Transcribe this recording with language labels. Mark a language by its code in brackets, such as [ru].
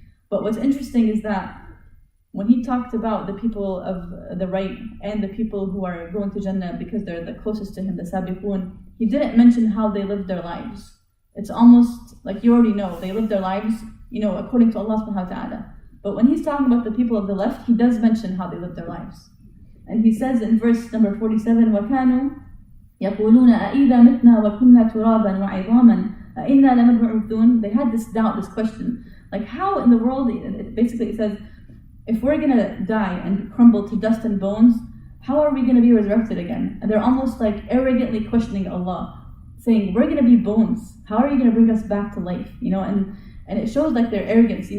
[en] But what's interesting is that when He talked about the people of the right and the people who are going to Jannah because they're the closest to Him, the Sabiqun, He didn't mention how they lived their lives. It's almost like you already know, they lived their lives, according to Allah Subhanahu wa Ta'ala. But when He's talking about the people of the left, He does mention how they lived their lives. And He says in verse number 47, [ar] وَكَانُوا يَقُولُونَ أَإِذَا مِتْنَا وَكُنَّا تُرَابًا وَعِظَامًا أَإِنَّا لَمَبْعُوثُونَ. [en] They had this doubt, this question, like how in the world, basically it says, if we're going to die and crumble to dust and bones, how are we going to be resurrected again? And they're almost like arrogantly questioning Allah, saying, we're going to be bones. How are you going to bring us back to life? And it shows like their arrogance.